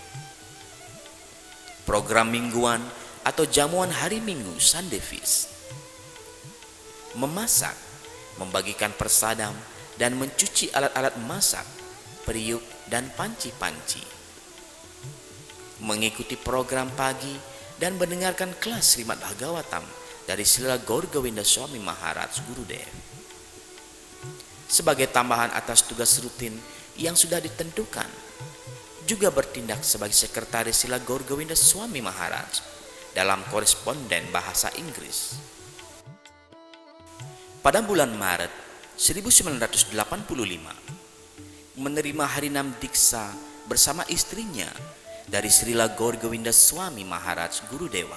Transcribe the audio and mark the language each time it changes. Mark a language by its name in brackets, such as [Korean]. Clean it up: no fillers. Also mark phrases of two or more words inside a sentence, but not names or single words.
[Indonesian] Program mingguan atau jamuan hari Minggu Sunday Feast. Memasak, membagikan persadam, dan mencuci alat-alat masak, periuk, dan panci-panci. Mengikuti program pagi dan mendengarkan kelas Srimad Bhagavatam dari Srila Gaur Govinda Swami Maharaj Gurudev. Sebagai tambahan atas tugas rutin yang sudah ditentukan, juga bertindak sebagai sekretaris Srila Gaur Govinda Swami Maharaj dalam koresponden bahasa Inggris. Pada bulan Maret 1985, menerima Harinam Diksa bersama istrinya dari Srila Gaur Govinda Swami Maharaj Gurudeva.